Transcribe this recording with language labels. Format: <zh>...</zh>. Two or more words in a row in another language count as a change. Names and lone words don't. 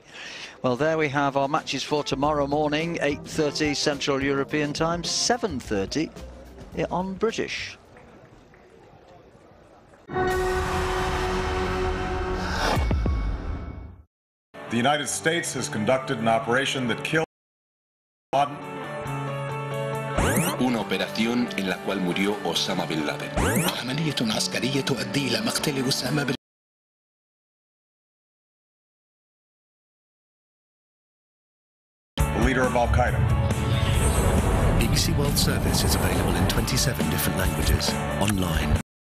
<en>Well, there we have our matches for tomorrow morning, 8:30 Central European Time, 7:30 on British. The United States has conducted an operation that killed</en> <es>una operación en la cual murió Osama Bin Laden.</es> <ar>عملية عسكرية تؤدي إلى مقتل أسامة بن</ar> <en>of Al-Qaeda. BBC World Service is available in 27 different languages, online.</en>